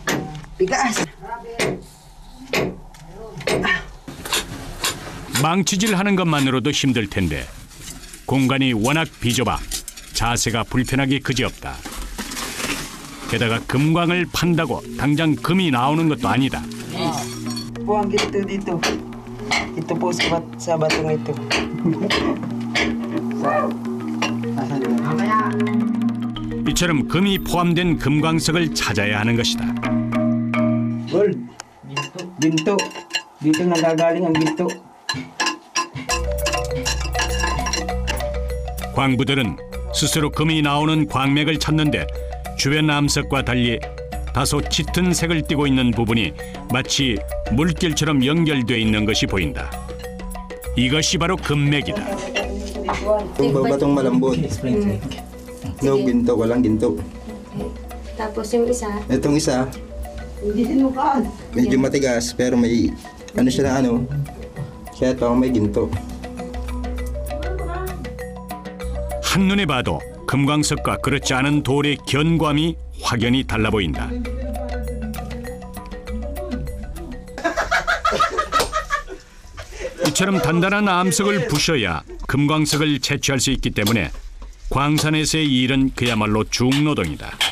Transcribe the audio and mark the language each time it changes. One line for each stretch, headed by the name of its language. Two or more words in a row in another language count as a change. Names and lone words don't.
Korean: 망치질하는 것만으로도 힘들 텐데 공간이 워낙 비좁아 자세가 불편하기 그지없다. 게다가 금광을 판다고 당장 금이 나오는 것도 아니다.
Filipino: Buang gitu dito. Ito po sa batong ito.
Korean: 이처럼 금이 포함된 금광석을 찾아야 하는 것이다.
Filipino: Gold. Ginto. Dito nagagaling ang ginto.
Korean: 광부들은 스스로 금이 나오는 광맥을 찾는데 주변 암석과 달리 다소 짙은 색을 띠고 있는 부분이 마치 물결처럼 연결돼 있는 것이 보인다. 이것이 바로 금맥이다.
Filipino: Batong malambot. No ginto, walang ginto. Tapos yung isa? Itong isa, medyo matigas pero may ano siya na ano. Kaya ito may ginto.
Korean: 한눈에 봐도 금광석과 그렇지 않은 돌의 견고함이 확연히 달라 보인다. 이처럼 단단한 암석을 부셔야 금광석을 채취할 수 있기 때문에 광산에서의 일은 그야말로 중노동이다.